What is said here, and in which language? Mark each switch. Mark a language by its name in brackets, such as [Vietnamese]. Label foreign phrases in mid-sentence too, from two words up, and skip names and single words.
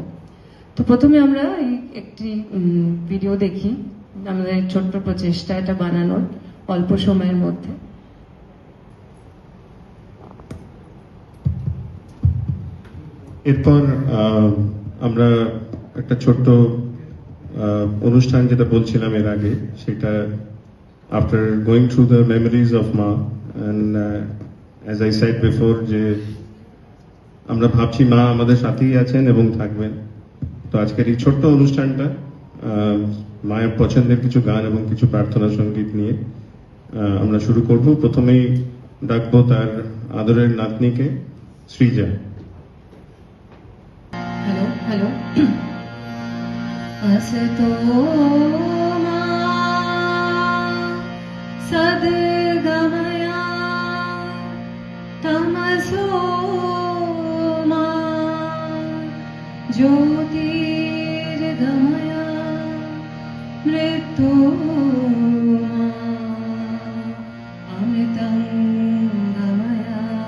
[Bangla] তো প্রথমে আমরা একটি ভিডিও দেখি, আমাদের ছোট্ট প্রচেষ্টা এটা বানানোর অল্প সময়ের মধ্যে। এরপর আমরা একটা ছোট্ট অনুষ্ঠান যেটা বলছিলাম এর আগে, সেটা [English] after going through the memories of [Bangla] মা, [English] and as I said before [Bangla] যে আমরা ভাবছি মা আমাদের সাথেই আছেন এবং থাকবেন। তো আজকের এই ছোট্ট অনুষ্ঠানটা মায়ের পছন্দের কিছু গান এবং কিছু প্রার্থনা সঙ্গীত নিয়ে আমরা শুরু করব। প্রথমেই ডাকবো তার আদরের নাতনিকে শ্রীজা। হ্যালো হ্যালো। [Sanskrit] असतो मा सद्गमया तमसो मा ज्योतिर्गमया मृत्युर्मा अमृतं गमया।